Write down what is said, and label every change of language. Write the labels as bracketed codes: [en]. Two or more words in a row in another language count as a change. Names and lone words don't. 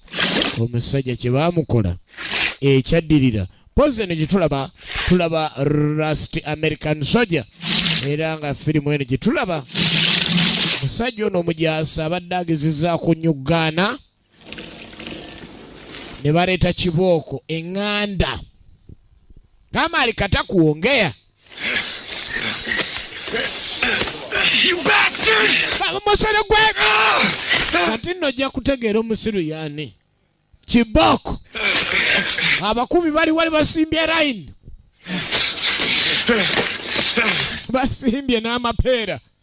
[lg] Omusajja kye baamukola ekyaddirira pozi eno gye tulaba Rust American Soldier, era nga firimu eno gye tulaba musajja ono omujaasi abadde agezezzaako nnyuggaana ne baleeta kibooko eŋŋanda. [sw] Kama alikata kuongea. [en] You bastard! [lg] Musere gwe! Kati nno ojja kutegeera omusiru yaani. Kibooko. Abakubi bali wali basimbye line. Basimbye n'amapeera.